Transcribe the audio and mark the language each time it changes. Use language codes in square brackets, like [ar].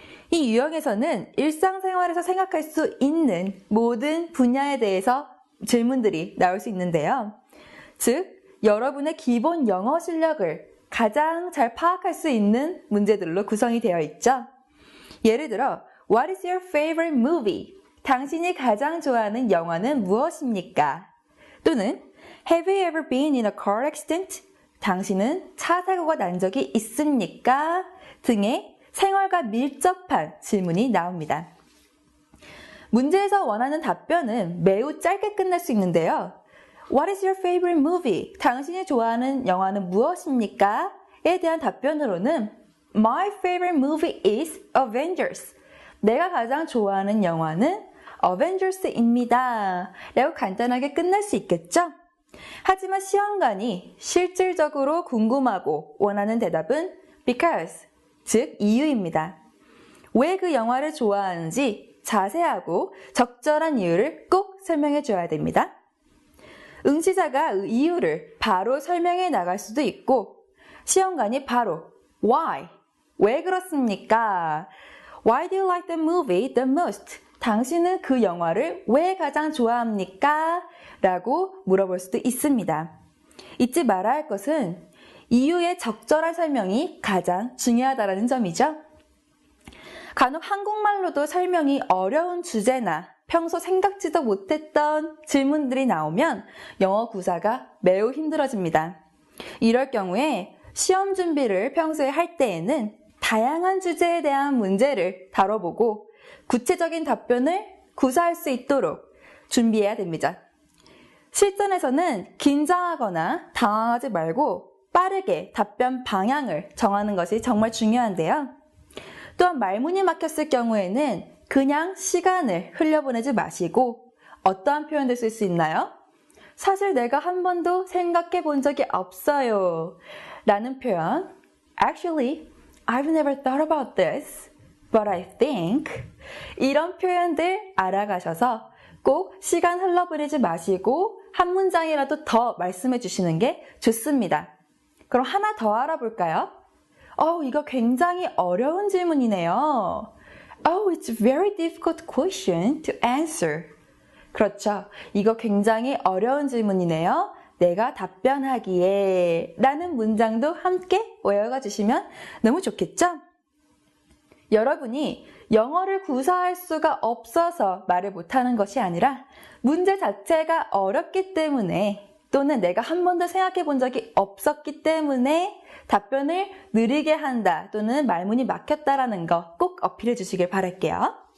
[ko] 이 유형에서는 일상생활에서 생각할 수 있는 모든 분야에 대해서 질문들이 나올 수 있는데요. 즉, 여러분의 기본 영어 실력을 가장 잘 파악할 수 있는 문제들로 구성이 되어 있죠. 예를 들어, [en] What is your favorite movie? [ko] 당신이 가장 좋아하는 영화는 무엇입니까? 또는 [en] Have you ever been in a car accident? [ko] 당신은 차 사고가 난 적이 있습니까? 등의 생활과 밀접한 질문이 나옵니다. 문제에서 원하는 답변은 매우 짧게 끝날 수 있는데요. [en] What is your favorite movie? [ko] 당신이 좋아하는 영화는 무엇입니까? 에 대한 답변으로는 [en] My favorite movie is Avengers. [ko] 내가 가장 좋아하는 영화는 Avengers입니다. 라고 간단하게 끝날 수 있겠죠? 하지만 시험관이 실질적으로 궁금하고 원하는 대답은 [en] because, [ko] 즉 이유입니다. 왜 그 영화를 좋아하는지 자세하고 적절한 이유를 꼭 설명해 줘야 됩니다. 응시자가 이유를 바로 설명해 나갈 수도 있고 시험관이 바로 [en] why, [ko] 왜 그렇습니까? [en] Why do you like the movie the most? [ko] 당신은 그 영화를 왜 가장 좋아합니까? 라고 물어볼 수도 있습니다. 잊지 말아야 할 것은 이유의 적절한 설명이 가장 중요하다는 점이죠. 간혹 한국말로도 설명이 어려운 주제나 평소 생각지도 못했던 질문들이 나오면 영어 구사가 매우 힘들어집니다. 이럴 경우에 시험 준비를 평소에 할 때에는 다양한 주제에 대한 문제를 다뤄보고 구체적인 답변을 구사할 수 있도록 준비해야 됩니다. 실전에서는 긴장하거나 당황하지 말고 빠르게 답변 방향을 정하는 것이 정말 중요한데요. 또한 말문이 막혔을 경우에는 그냥 시간을 흘려보내지 마시고 어떠한 표현들 쓸 수 있나요? 사실 내가 한 번도 생각해 본 적이 없어요. 라는 표현. [en] Actually, I've never thought about this, but I think. [ko] 이런 표현들 알아가셔서 꼭 시간 흘러보내지 마시고 한 문장이라도 더 말씀해 주시는 게 좋습니다. 그럼 하나 더 알아볼까요? 이거 굉장히 어려운 질문이네요. [en] It's a very difficult question to answer. [ko] 그렇죠. 이거 굉장히 어려운 질문이네요. 내가 답변하기에 라는 문장도 함께 외워가 주시면 너무 좋겠죠? 여러분이 영어를 구사할 수가 없어서 말을 못하는 것이 아니라 문제 자체가 어렵기 때문에 또는 내가 한 번도 생각해 본 적이 없었기 때문에 답변을 느리게 한다 또는 말문이 막혔다라는 거 꼭 어필해 주시길 바랄게요.